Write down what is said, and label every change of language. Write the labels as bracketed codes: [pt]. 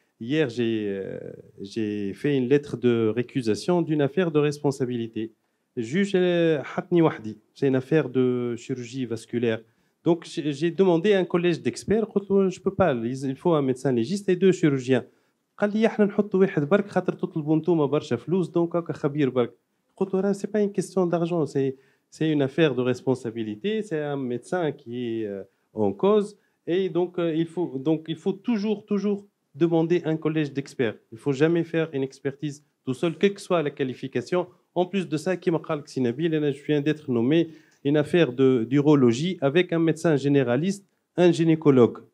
[fr] Hier, j'ai fait une lettre de récusation d'une affaire de responsabilité. Le juge Hatni Wahdi, c'est une affaire de chirurgie vasculaire. Donc j'ai demandé à un collège d'experts, je ne peux pas, il faut un médecin légiste et 2 chirurgiens. [ar] قال لي احنا نحطوا واحد برك خاطر تطلبوا نتوما برشا فلوس دونك هكا خبير برك. قلت له [fr] c'est pas une question d'argent, c'est une affaire de responsabilité, c'est un médecin qui est en cause et donc il faut toujours demander un collège d'experts. Il ne faut jamais faire une expertise tout seul, quelle que soit la qualification. En plus de ça, Kim Khalk Sinabil, je viens d'être nommé une affaire d'urologie avec un médecin généraliste, un gynécologue.